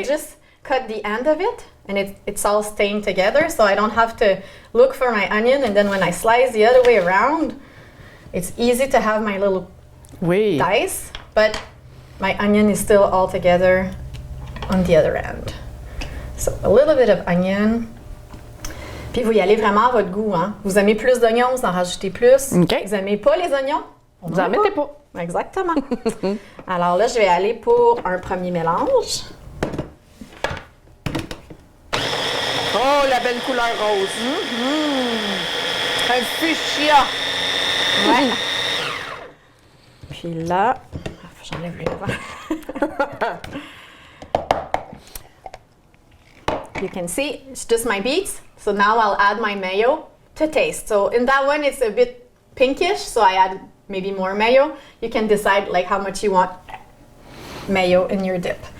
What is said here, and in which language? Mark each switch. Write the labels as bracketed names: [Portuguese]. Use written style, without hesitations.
[English] I just cut the end of it and it's all staying together so I don't have to look for my onion, and then when I slice the other way around, it's easy to have my little [French] Oui. [English] dice, but my onion is still all together on the other end. So a little bit of onion. [French] Puis vous y allez vraiment à votre goût, hein. Vous aimez plus d'oignons, vous en rajoutez plus. OK. Vous aimez pas les oignons? On Vous en met mettez pas. Exactement. Alors là, je vais aller pour un premier mélange. Oh, la belle couleur rose. Un fuchsia. Ouais. Puis là, j'enlève le devant. [English] You can see it's just my beets. So now I'll add my mayo to taste. So in that one, it's a bit pinkish, so I add maybe more mayo. You can decide like how much you want mayo in your dip.